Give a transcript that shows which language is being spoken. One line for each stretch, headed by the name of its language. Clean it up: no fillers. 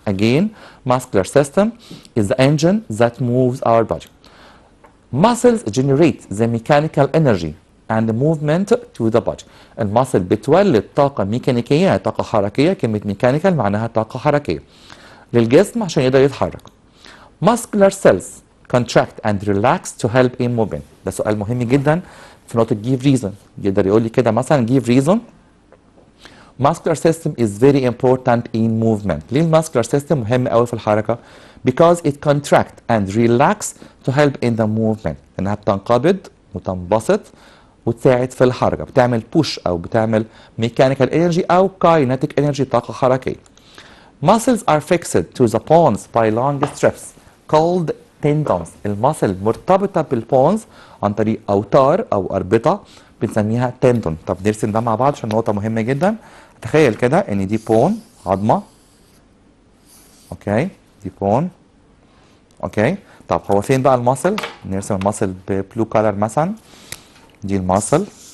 English: Again muscular system is the engine that moves our body. Muscles generate the mechanical energy and movement to the body.
Arabic: الماسل بتولد طاقه ميكانيكيه طاقه حركيه. كلمه ميكانيكال معناها طاقه حركيه للجسم عشان يقدر يتحرك.
English: Muscular cells contract and relax to help in movement.
Arabic: ده سؤال مهم جدا في نقطة give reason. يقدر يقول لي كده مثلا give reason.
English: Muscular system is very important in movement.
Arabic: ليه الماسكولار سيستم مهم قوي في الحركة؟
English: Because it contract and relax to help in the movement.
Arabic: انها بتنقبض وتنبسط وتساعد في الحركة. بتعمل push او بتعمل mechanical energy او kinetic energy طاقة حركية.
English: Muscles are fixed to the bones by long strips called tendons.
Arabic: الماسل مرتبطة بالبونز عن طريق أوتار أو أربطة بنسميها تندون. طب نرسم ده مع بعض عشان نقطة مهمة جدا. تخيل كده إن دي بون عظمة. أوكي دي بون. أوكي طب هو فين بقى الماسل؟ نرسم الماسل ببلو كولر مثلا. دي الماسل.